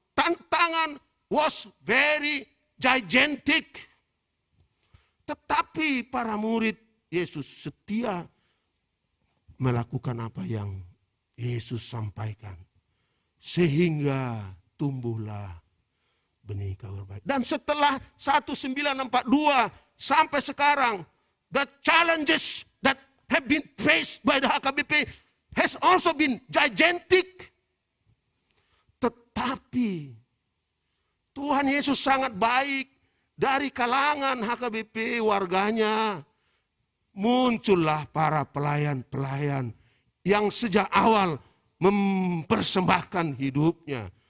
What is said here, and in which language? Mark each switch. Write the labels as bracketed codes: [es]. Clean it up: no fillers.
[id] Tantangan [en] was very gigantic. [id] Tetapi para murid Yesus setia melakukan apa yang Yesus sampaikan. Sehingga tumbuhlah benih kabar baik. Dan setelah 1942 sampai sekarang, [en] the challenges that have been faced by the HKBP has also been gigantic. [id] Tetapi Tuhan Yesus sangat baik. Dari kalangan HKBP warganya muncullah para pelayan-pelayan yang sejak awal mempersembahkan hidupnya